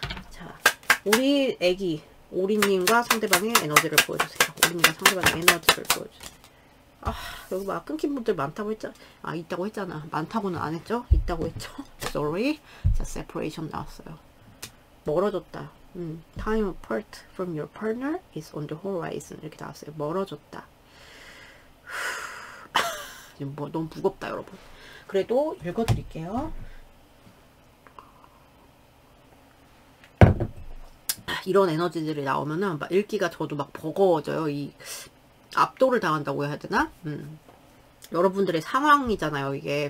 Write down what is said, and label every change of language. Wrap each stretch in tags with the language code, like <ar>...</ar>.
<ko>자, 우리 애기 오리님과 상대방의 에너지를 보여주세요. 오리님과 상대방의 에너지를 보여주세요. 여기 막 끊긴 분들 많다고 했잖아. 있다고 했잖아. 많다고는 안 했죠? 있다고 했죠? Sorry. 자, separation 나왔어요. 멀어졌다.</ko> <en>Time apart from your partner is on the horizon.</en> <ko>이렇게 나왔어요. 멀어졌다. 지금 너무 무겁다, 여러분. 그래도 읽어드릴게요. 이런 에너지들이 나오면은 막 읽기가 저도 막 버거워져요. 이 압도를 당한다고 해야 되나? 여러분들의 상황이잖아요, 이게.</ko>